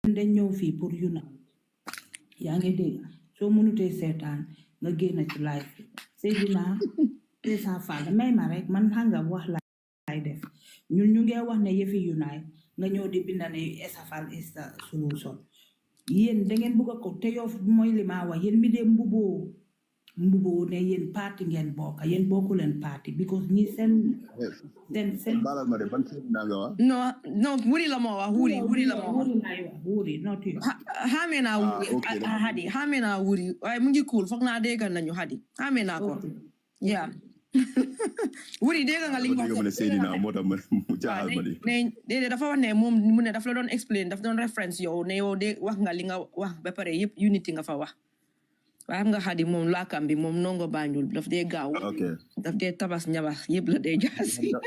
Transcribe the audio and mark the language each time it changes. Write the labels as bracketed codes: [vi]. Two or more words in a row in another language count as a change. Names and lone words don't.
[wo] dañ ñëw fii pour unite yaa ngi dégg soo mënutee seetaan nga génn ci live bi Seydina Essa Fall may ma rek man xam nga wax laay def ñun ñu ngee wax ne yëfi unite nga ñëw di binda ne Essa Fall [en] is the solution [wo] yéen da ngeen bëgg ko te yow mooy li ma wax yéen mi dee mbuboo ne yéen parti ngeen bokk yéen bokku leen parti because ñi seen balal ma de ban Seydina nga wax no wuri la moo wax wuri la moo wax wuri [en] not you [wo] xamee naa wuri hadi xamee naa wuri waaye mu ngi cool foog naa déggal nañu hadi xamee naa ko yeah wuri dégg nga li nga wax ne Seydina moo tax mu jaaxal ma di déedéet dafa wax ne moom mu ne dafa la doon explain dafa doon reference yow ne yow de wax nga li nga wax ba pare yëpp unity nga fa wax waaye xam nga xadi moom laakam bi moom nongo Banjul daf dee gaaw daf dee tabas ñabas yëpp la dee jaasi